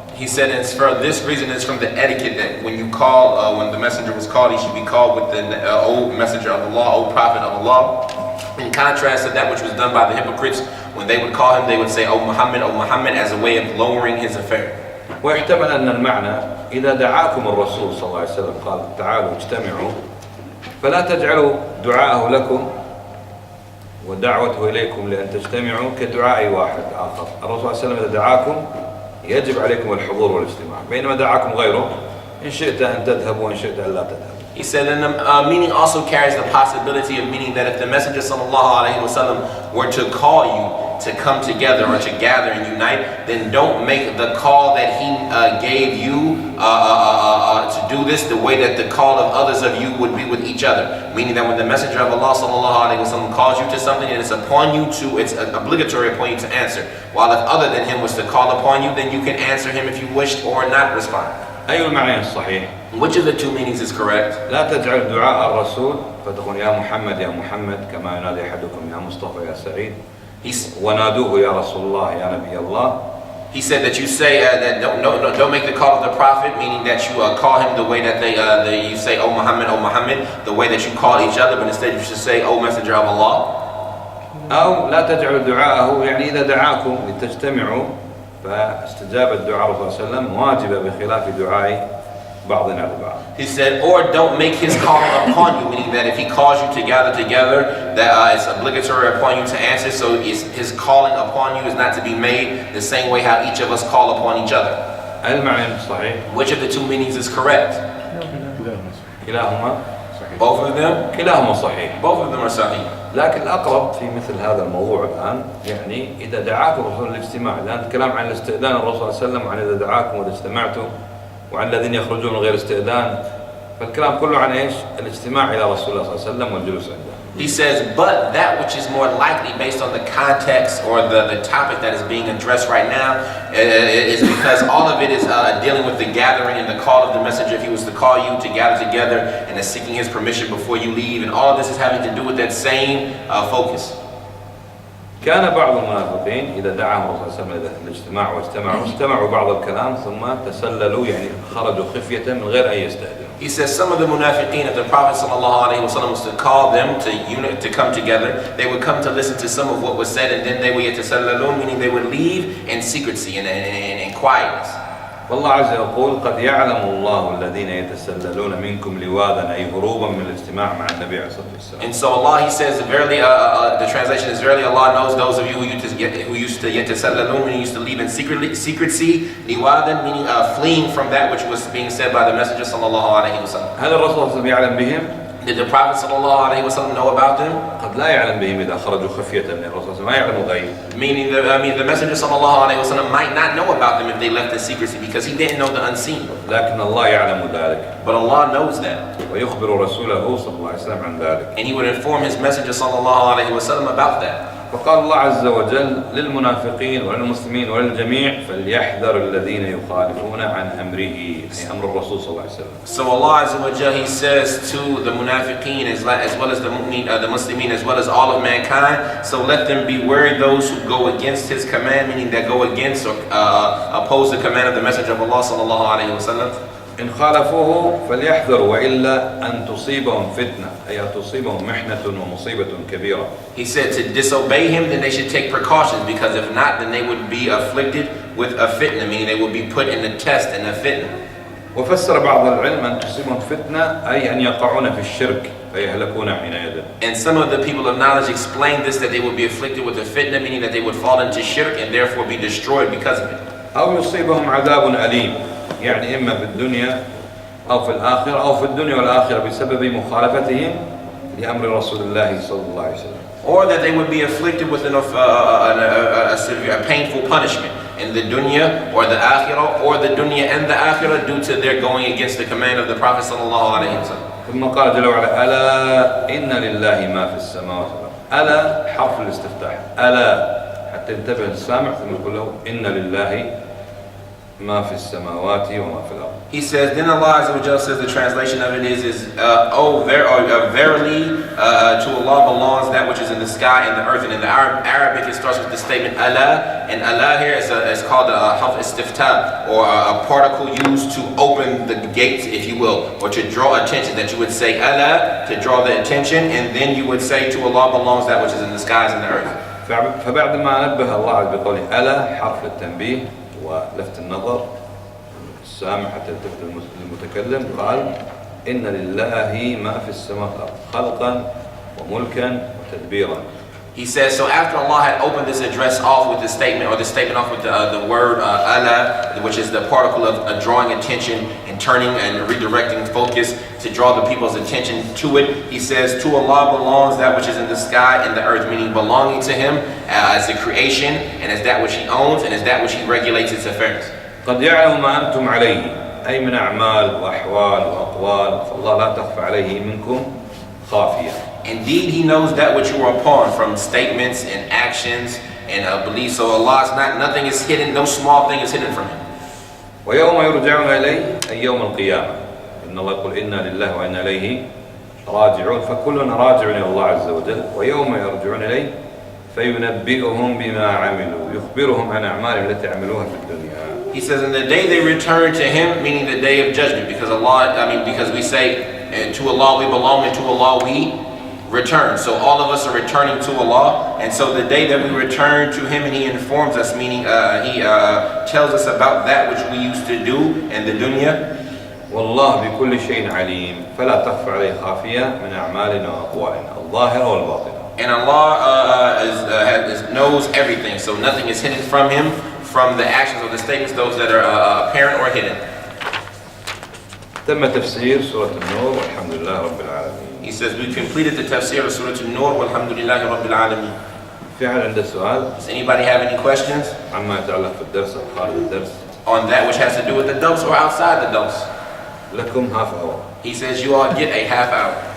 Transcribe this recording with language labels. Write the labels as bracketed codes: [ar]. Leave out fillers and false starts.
[en] He said, it's for this reason, it's from the etiquette that when you call, when the messenger was called, he should be called with the O Messenger of Allah, O Prophet of Allah. In contrast to that which was done by the hypocrites, when they would call him, they would say, "Oh Muhammad," as a way of lowering his affair. [ar] ويحتمل أن المعنى إذا دعاكم الرسول صلى الله عليه وسلم قال تعالوا اجتمعوا فلا تجعلوا دعاءه لكم ودعوته إليكم لأن تجتمعوا كدعاء واحد آخر. الرسول صلى الله عليه وسلم إذا دعاكم يجب عليكم الحضور والاجتماع، بينما دعاكم غيره إن شئت أن تذهبوا وإن شئت أن لا تذهبوا. [en] He said, and the meaning also carries the possibility of meaning that if the Messenger sallallahu alaihi wasallam were to call you to come together or to gather and unite, then don't make the call that he gave you to do this the way that the call of others of you would be with each other. Meaning that when the Messenger of Allah sallallahu alaihi wasallam calls you to something, it's upon you to, it's obligatory upon you to answer. While if other than him was to call upon you, then you can answer him if you wished or not respond. [ar] أي المعنيين الصحيح؟ [en] Which of the two meanings is correct? [ar] لا تجعل دعاء الرسول فتقول يا محمد يا محمد كما ينادي أحدكم يا مصطفى يا سعيد ونادوه يا رسول الله يا نبي الله. [en] He said that you say that don't make the call of the Prophet, meaning that you call him the way that you say oh Muhammad, the way that you call each other, but instead you should say oh Messenger of Allah. [ar] أو لا تجعل دعاءه يعني إذا دعاكم لتجتمعوا فاستجابة دعاء الرسول صلى الله عليه وسلم واجبة بخلاف دعاء بعضنا لبعض. [en] He said, or don't make his call upon you, meaning that if he calls you to gather together, that it's obligatory upon you to answer. So his calling upon you is not to be made the same way how each of us call upon each other. [ar] المعنى صحيح. [en] Which of the two meanings is correct? [ar] كلاهما. [en] Both of them. [ar] كلاهما صحيح. [en] Both of them are sahih. [ar] لكن الأقرب في مثل هذا الموضوع الآن يعني إذا دعاكم الرسول للاجتماع، الآن الكلام عن الاستئذان الرسول صلى الله عليه وسلم وعن إذا دعاكم وإذا اجتمعتم وعن الذين يخرجون من غير استئذان، فالكلام كله عن إيش؟ الاجتماع إلى رسول الله صلى الله عليه وسلم والجلوس عنده. [en] He says, but that which is more likely based on the context or the topic that is being addressed right now is because all of it is dealing with the gathering and the call of the messenger if he was to call you to gather together and is seeking his permission before you leave, and all of this is having to do with that same focus. [ar] كان بعض المنافقين إذا دعاهم الرسول صلى الله عليه وسلم للاجتماع واستمعوا بعض الكلام ثم تسللوا يعني خرجوا خفية من غير أن يستأذنوا. [en] He says some of the munafiqeen, if the Prophet ﷺ was to call them to come together, they would come to listen to some of what was said, and then they would yatasallalun, meaning they would leave in secrecy and in quietness. [ar] والله عز وجل قد يعلم الله الذين يتسللون منكم لواذا أي هروبا من الاجتماع مع النبي عليه الصلاة والسلام. [en] And so Allah, he says, verily, the translation is verily Allah knows those of you who used to yatasallalun, meaning used to leave in secrecy, liwadan, meaning fleeing from that which was being said by the Messenger sallallahu alaihi wasallam. [ar] هل الرسول صلى الله عليه وسلم يعلم بهم؟ [en] Did the Prophet sallallahu alaihi wasallam know about them? [ar] قد لا يعلم بهم إذا خرجوا خفية من الرسول صلى الله عليه وسلم، ما يعلم الغيب. [en] Meaning, the Messenger sallallahu alaihi wasallam might not know about them if they left in secrecy because he didn't know the unseen. [ar] لكن الله يعلم ذلك. [en] But Allah knows that. [ar] ويخبر رسوله صلى الله عليه وسلم عن ذلك. [en] And he would inform his Messenger sallallahu alaihi wasallam about that. [ar] فقال الله عز وجل للمنافقين وللمسلمين وللجميع فليحذر الذين يخالفون عن أمره، أي أمر الرسول صلى الله عليه وسلم. [en] So Allah Azza wa Jalla, he says to the munafiqeen as well as the muslimin as well as all of mankind, so let them beware those who go against his command, meaning that go against or oppose the command of the Messenger of Allah sallallahu alaihi wasallam. [ar] إن خالفوه فليحذروا وإلا أن تصيبهم فتنة أي تصيبهم محنة ومصيبة كبيرة. [en] He said to disobey him, then they should take precautions, because if not, then they would be afflicted with a fitna, meaning they would be put in a test and a fitna. [ar] وفسر بعض العلم أن تصيبهم فتنة أي أن يقعون في الشرك فيهلكون حينئذ. [en] And some of the people of knowledge explained this, that they would be afflicted with a fitna, meaning that they would fall into shirk and therefore be destroyed because of it. [ar] أو يصيبهم عذاب أليم يعني إما في الدنيا أو في الآخرة أو في الدنيا والآخرة بسبب مخالفتهم لأمر رسول الله صلى الله عليه وسلم. [en] Or that they would be afflicted with a severe, painful punishment in the dunya or the akhirah, or the dunya and the akhirah, due to their going against the command of the Prophet sallallahu alaihi wasallam. [ar] ثم قال جل وعلا ألا إن لله ما في السماوات والأرض. ألا حرف الاستفتاح، ألا حتى ينتبه السامع ثم يقول له إن لله ما في السماوات وما في الأرض. [en] He says, then Allah Azza wa Jalla says, the translation of it is verily to Allah belongs that which is in the sky and the earth. And in the Arabic it starts with the statement Allah, and Allah here is called a harf istiftah, or a particle used to open the gates, if you will, or to draw attention, that you would say Allah to draw the attention, and then you would say to Allah belongs that which is in the skies and the earth. [ar] فبعد ما نبه الله عز بقوله ألا حرف التنبيه ولفت النظر السامع حتى يلتفت المتكلم قال إن لله ما في السماء خلقا وملكا وتدبيرا. [en] He says, so after Allah had opened this address off with the statement, or the statement off with the word Allah, which is the particle of drawing attention and turning and redirecting focus to draw the people's attention to it, he says, to Allah belongs that which is in the sky and the earth, meaning belonging to Him as the creation and as that which He owns and as that which He regulates its affairs. [ar] قد يعلم ما أنتم عليه أي من أعمال وأحوال وأقوال فالله لا تخفى عليه منكم خافية. [en] Indeed, He knows that which you are upon from statements and actions and beliefs. So Allah's nothing is hidden, no small thing is hidden from Him. [ar] ويوم يرجعون إليه أي يوم القيامة إن الله يقول إنا لله وإنا إليه راجعون فكلنا راجع إلى الله عز وجل ويوم يرجعون إليه فينبئهم بما عملوا يخبرهم عن أعمالهم التي عملوها في الدنيا. [en] He says, in the day they return to Him, meaning the day of judgment, because because we say, to Allah we belong and to Allah we return. So all of us are returning to Allah, and so the day that we return to Him and He informs us, meaning He tells us about that which we used to do in the dunya. [ar] والله بكل شيء عليم فلا تخفى عليه خافية من أعمالنا وأقوالنا الظاهرة والباطنة. [en] And Allah knows everything, so nothing is hidden from Him, from the actions or the statements, those that are apparent or hidden. [ar] تم تفسير سورة النور والحمد لله رب العالمين. [en] He says, we completed the Tafsir Surat-un-Nur [ar] walhamdulillahi rabbil alamin. في أحد عنده سؤال؟ [en] Does anybody have any questions? [ar] عما يتعلق في الدرس أو خارج الدرس؟ [en] On that which has to do with the dose or outside the dose? [ar] لكم [en] half hour. He says, you all get a half hour.